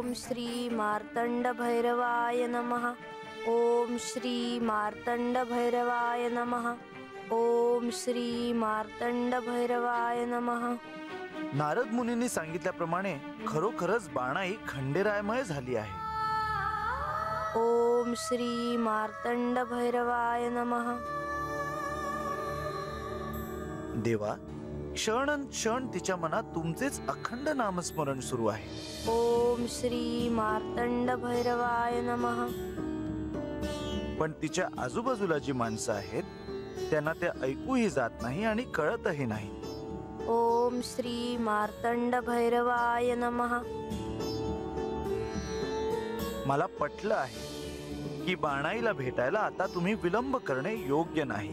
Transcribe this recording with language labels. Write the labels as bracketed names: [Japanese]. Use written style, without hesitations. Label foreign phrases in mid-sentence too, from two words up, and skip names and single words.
[Sanskrit] श्री मार्तंड भैरवाय नमः. ओम श्री मार्तंड भैरवाय नमः. ओम श्री मार्तंड भैरवाय नमः. [Marathi] नारद मुनींनी सांगितल्याप्रमाणे खरोखरच बाणाई खंडेरायमय झाली आहे. [Sanskrit] ओम श्री मार्तंड भैरवाय नमः. [Marathi] देवा, क्षण क्षण तिच्या मनात तुमचेच अखंड नामस्मरण सुरू आहे. [Sanskrit] ओम श्री मार्तंड भैरवाय नमः. [Marathi] पण तिच्या आजूबाजूला जी माणसं आहेत त्यांना ते ऐकूही जात नाही आणि कळतही नाही. [Sanskrit] ओम श्री मार्तंड भैरवाय नमः. [Marathi] मला पटलं आहे की बाणाईला भेटायला आता तुम्ही विलंब करणे योग्य नाही.